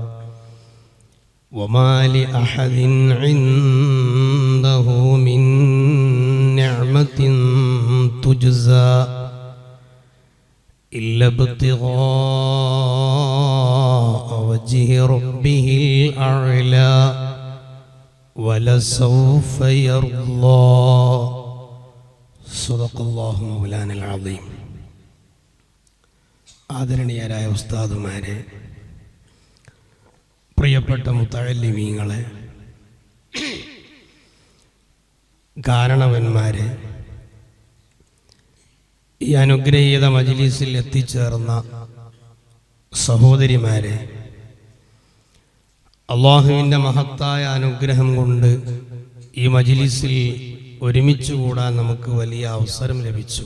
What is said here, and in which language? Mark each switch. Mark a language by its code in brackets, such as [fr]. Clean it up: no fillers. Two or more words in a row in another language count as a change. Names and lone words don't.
[ar] وما لأحد عنده من نعمة تجزى إلا ابتغاء وجه ربه الأعلى ولسوف يرضى صدق الله مولانا العظيم. [ml] ആദരണീയരായ ഉസ്താദുമാരെ, പ്രിയപ്പെട്ട മുത്തഅല്ലിമീങ്ങളെ, കാരണവന്മാരെ, ഈ അനുഗ്രഹീത മജ്‌ലിസിൽ എത്തിച്ചേർന്ന സഹോദരിമാരെ, അല്ലാഹുവിൻ്റെ മഹത്തായ അനുഗ്രഹം കൊണ്ട് ഈ മജ്‌ലിസിൽ ഒരുമിച്ച് കൂടാൻ നമുക്ക് വലിയ അവസരം ലഭിച്ചു.